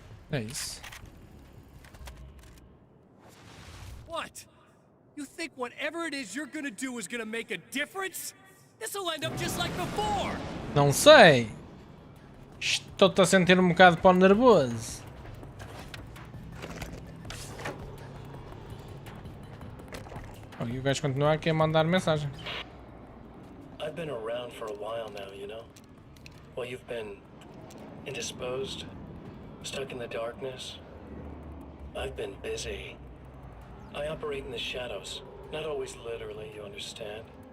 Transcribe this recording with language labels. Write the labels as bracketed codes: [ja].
[pt] É isso. [en] What? You think whatever it is you're gonna do is gonna make a difference? This'll end up just like before. [pt] Não sei. Estou-te a sentir um bocado pão nervoso. Oh, e o gajo continua aqui a mandar mensagem. [en] I've been around for a while now, you know? While you've been indisposed, stuck in the darkness, I've been busy. I operate in the shadows, not always literally, you understand?